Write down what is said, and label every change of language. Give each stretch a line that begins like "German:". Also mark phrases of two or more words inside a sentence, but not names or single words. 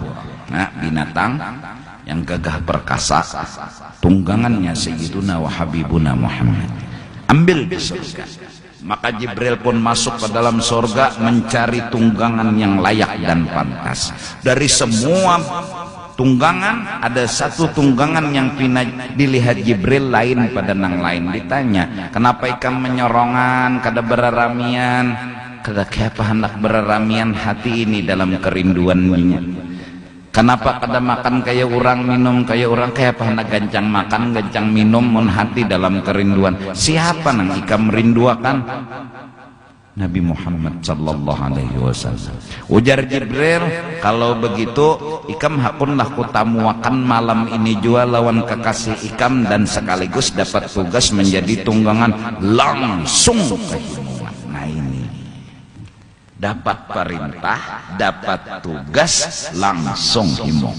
Indonesian: Nah, binatang yang gagah perkasa, tunggangannya
Arabic: Sayyiduna wa Habibuna
Indonesian: Muhammad. Ambil di surga. Maka Jibril pun masuk ke dalam surga mencari tunggangan yang layak dan pantas. Dari semua tunggangan, ada satu tunggangan yang dilihat Jibril lain pada nang lain.
Banjar: Ditanya, kenapa ikam menyorongan, kada beraramian? Kada kenapa hendak beraramian hati ini dalam kerinduannya? Kenapa kada makan kayak orang, minum kayak orang? Kenapa hendak gancang makan, gancang minum, mun hati dalam kerinduan? Siapa nang ikam merinduakan?
Arabic: Nabi Muhammad sallallahu alaihi wasallam.
Banjar: Ujar Jibril, kalau begitu ikam hakunlah kutamuakan malam ini jua lawan kekasih ikam, dan sekaligus dapat tugas menjadi tunggangan langsung kehimuan. Nah ini dapat perintah, dapat tugas, langsung himung.